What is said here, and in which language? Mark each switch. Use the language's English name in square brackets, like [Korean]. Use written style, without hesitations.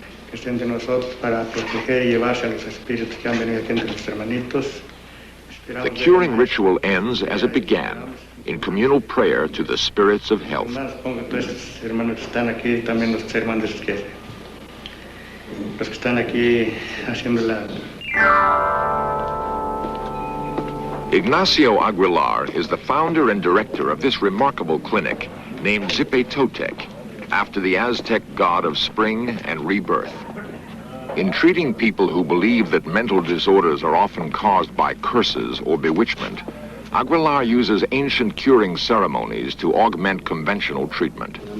[Spanish] Que estén de nosotros para proteger y llevarse a los espíritus que han venido aquí entre los hermanitos. [English] The curing ritual ends as it began, in communal prayer to the spirits of health. [Spanish] Hermanos, ponga todos estos hermanos que están aquí, también los hermanos que están aquí haciendo la... [English] Ignacio Aguilar is the founder and director of this remarkable clinic named Zipetotec, after the Aztec god of spring and rebirth. In treating people who believe that mental disorders are often caused by curses or bewitchment, Aguilar uses ancient curing ceremonies to augment conventional treatment.